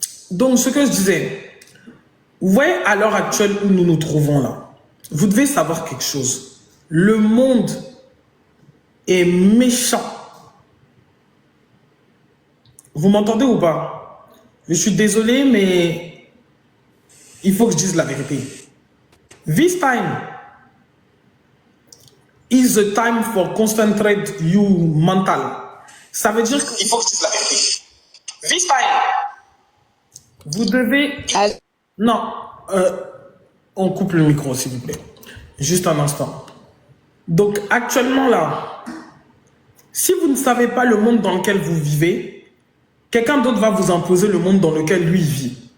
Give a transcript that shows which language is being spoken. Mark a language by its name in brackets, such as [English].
[French] Donc, ce que je disais, vous voyez, à l'heure actuelle où nous nous trouvons là, vous devez savoir quelque chose. Le monde est méchant. Vous m'entendez ou pas? Je suis désolé, mais il faut que je dise la vérité. [English] This time is the time for concentrate you mental. [French] Ça veut dire qu'il faut que je dise la vérité. [English] This time, [French] vous devez... Non, On coupe le micro, s'il vous plaît. Juste un instant. Donc, actuellement, là, si vous ne savez pas le monde dans lequel vous vivez, quelqu'un d'autre va vous imposer le monde dans lequel lui vit.